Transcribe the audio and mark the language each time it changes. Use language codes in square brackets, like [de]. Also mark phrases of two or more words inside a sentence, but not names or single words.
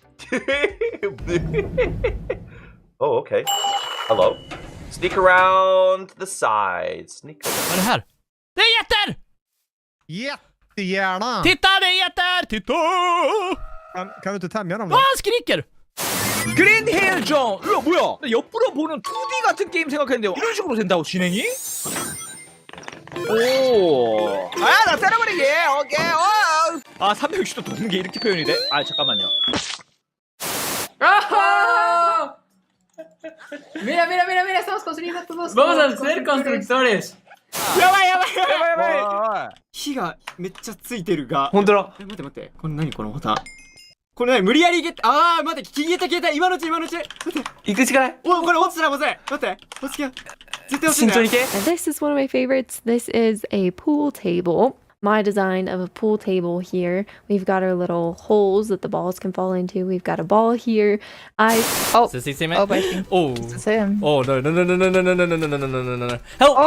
[en] Oh, okay. Hello. Sneak around the side. Sneak. [sv] Vad är det här? Det är jätter! Jättegärna. Titta, det är jätter! Titta! Kan du inte tämja dem då? Han skriker! [ko] 그린 헬정! 이거 뭐야? 나 옆으로 보는 2D 같은 게임 생각했는데 이런 식으로 된다고 진행이? 오. 나 때려버리게. 오케이. 아, 360도 도는 게 이렇게 표현이 돼? 아, 잠깐만요. ¡Ah! [es] Mira, estamos construyendo todos. Vamos a ser constructores. [ja] やばい火がめっちゃついてるが本当だ待ってこれ何このボタンこれ何無理やり消えた消えた今のうち待って行くしかないおこれ落ちたらまずい待って落ち着け絶対落ちるね [en] This is one of my favorites. This is a pool table. my design of a pool table here. We've got our little holes that the balls can fall into. We've got a ball here. Is this him? Oh, it's him. Oh no! Help!